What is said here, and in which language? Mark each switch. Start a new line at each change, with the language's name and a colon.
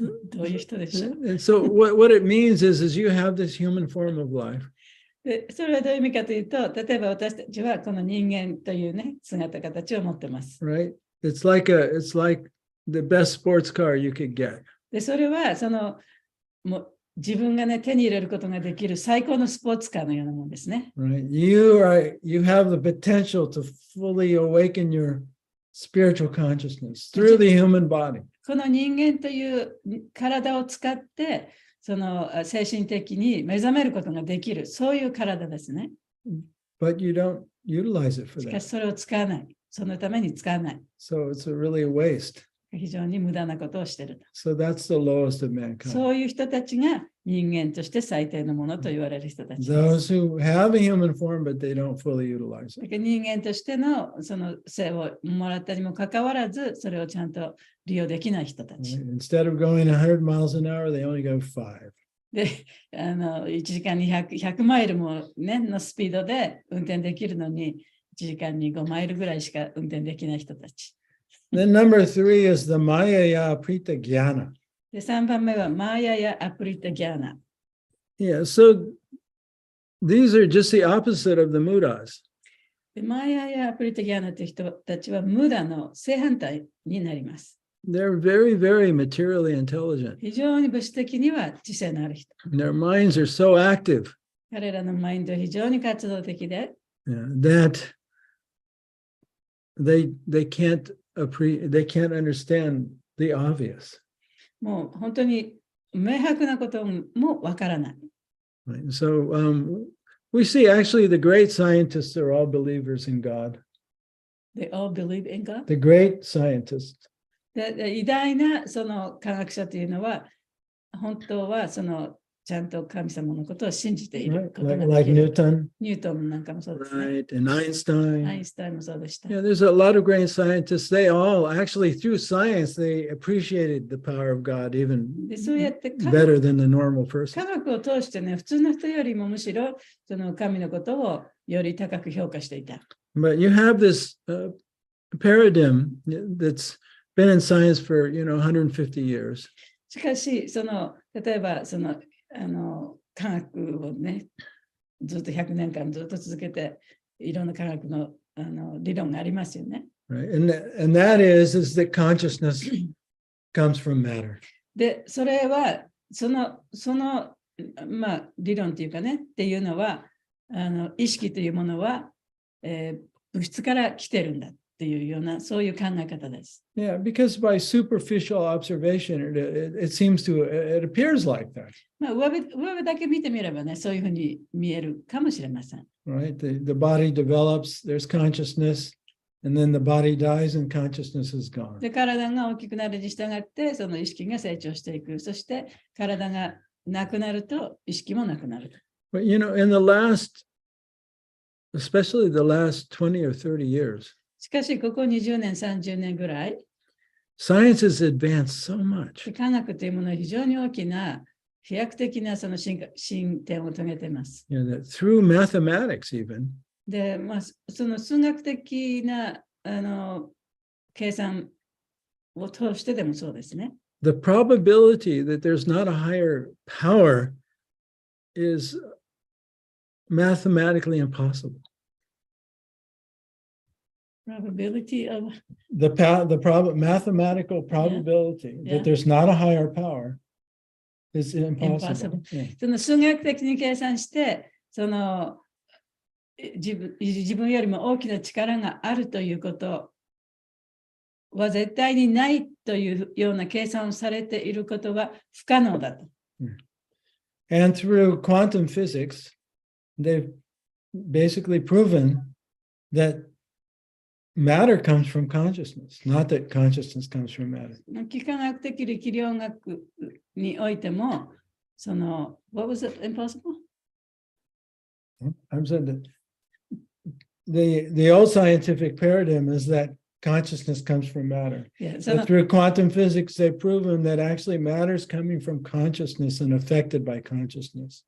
Japanese: どういう人でしょう。
English: And so what it means is you have this human form of life.
Japanese: でそれはどういう意味かというと、例えば私たちはこの人間というね、姿形を持ってます。
English: Right? It's like the best sports car you could get.
Japanese: でそれはもう自分がね、手に入れることができる最高のスポーツカーのようなものですね。
English: Right? You have the potential to fully awaken your spiritual consciousness through the human body.
Japanese: この人間という体を使って、その精神的に目覚めることができる、そういう体ですね。
English: But you don't utilize it for
Japanese: しかし
English: that.
Japanese: それを使わない。そのために使わない。
English: So it's really a waste.
Japanese: 非常に無駄なことをしていると。
English: So that's the lowest of mankind.
Japanese: そういう人たちが人間として最低のものと言われる人たちです。
English: Those who have a human form, but they don't fully utilize
Japanese: だ
English: it.
Japanese: から人間としてのその性をもらったにもかかわらず、それをちゃんと利用できない人たち。
English: Right? Instead of going 100 miles an hour, they only go 5.
Japanese: で、1時間に 100マイルも、ね、のスピードで運転できるのに、1時間に5マイルぐらいしか運転できない人たち。
English: Then number 3 is the Mayaya Prita Jnana.
Japanese: で、3番目はマーヤやアプリタギャーナ。
English: Yeah, so these are just the opposite of the mudas.
Japanese: で、マーヤやアプリタギャーナという人たちはムダの正反対になります。
English: They're very, very materially intelligent.
Japanese: 非常に物質的には知性のある人。
English: Their minds are so active
Japanese: 彼らのマインドは非常に活動的で、
English: that they can't understand the obvious.
Japanese: もう本当に明白なこともわからない。
English: Right? So we see actually the great scientists are all believers in God. They all believe in God. The great scientists.
Japanese: で、偉大なその科学者というのは、本当はそのちゃんと神様のことを信じていることができる。
English: Like Newton.
Japanese: ニュートンなんかもそうですね。
English: Right, and Einstein.
Japanese: アインシュタインもそうでした。
English: Yeah, there's a lot of great scientists. They all actually, through science, they appreciated the power of God even
Japanese: で、そうやって科
English: better than the normal
Japanese: 科
English: person.
Japanese: 学を通してね、普通の人よりもむしろその神のことをより高く評価していた。
English: But you have this paradigm that's been in science for 150 years.
Japanese: しかし、その例えばその科学をね、ずっと100年間ずっと続けて、いろんな科学の理論がありますよね。
English: Right, and that is that consciousness comes from matter.
Japanese: で、それはそのまあ理論というかねっていうのは意識というものは、物質から来てるんだっていうようなそういう考え方です。
English: Yeah, because by superficial observation, it seems to it appears like that.
Japanese: まあ上辺だけ見てみればね、そういうふうに見えるかもしれません。
English: Right, the body develops, there's consciousness, and then the body dies and consciousness is gone.
Japanese: で、体が大きくなるに従って、その意識が成長していく。そして、体がなくなると、意識もなくなる。
English: But in the last, especially the last 20 or 30 years,
Japanese: しかし、ここ20年、30年ぐらい、
English: science has advanced so much.
Japanese: 科学というものは非常に大きな飛躍的なその進展を遂げています。
English: That through mathematics even,
Japanese: で、まあ、その数学的な計算を通してでもそうですね。
English: the probability that there's not a higher power is mathematically impossible. Probability of mathematical probability that there's not a higher power is impossible. Yeah.
Japanese: その数学的に計算して、その自分よりも大きな力があるということは絶対にないというような計算をされていることは不可能だと。
English: And through quantum physics, they've basically proven that matter comes from consciousness, not that consciousness comes from matter.
Japanese: 幾何学的力量学においても、その、
English: what was it impossible? I'm saying that the old scientific paradigm is that consciousness comes from matter. Yeah, But through quantum physics, they've proven that actually matter is coming from consciousness and affected by consciousness.